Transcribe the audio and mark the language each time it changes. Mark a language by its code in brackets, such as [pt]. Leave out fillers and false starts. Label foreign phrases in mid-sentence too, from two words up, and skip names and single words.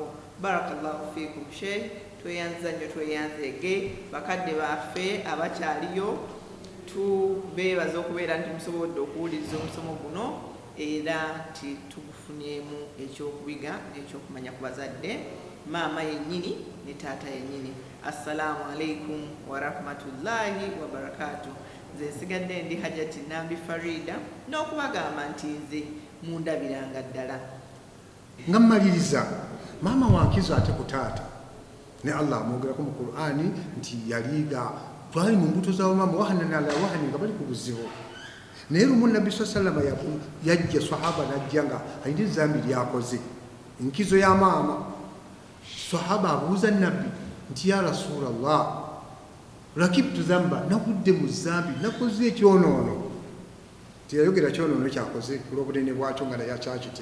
[ar] بارك الله فيكم [lg] sheikh, tweyanza nnyo tweyanzeege bakadde baffe abakyaliyo, tubeebaza okubeera nti musobodde okuwuliriza omusomo guno era nti tugufunyemu ekyokubiga n'ekyokumanya ku bazadde, maama yennyini ne taata yennyini. [ar] السلام عليكم ورحمة الله وبركاته. [lg] Nze nsigadde ndi Hajati Nambi Farida n'okubagamba nti nze mundabiranga ddala. Nga mmaliriza, maama wankizo ate ku taata ne Allah amwogerako mu Qur'ani nti yaliga twali mu mbuto za maama [ar] وهنا على وهن [lg] nga bali ku buzibu. Naye lumu Nabbi [ar] صلى الله عليه وسلم [lg] yajja sahaba najja nga alina zambi lyakoze enkizo ya maama. Sahaba abuuza Nabbi nti [ar] يا رسول الله، ركبت ذنبا, [lg] nakudde mu zambi, nakoze ekyonoono. Tiyayogera kyonoono kyakoze olw'obunene bwakyo nga naye akyakitya.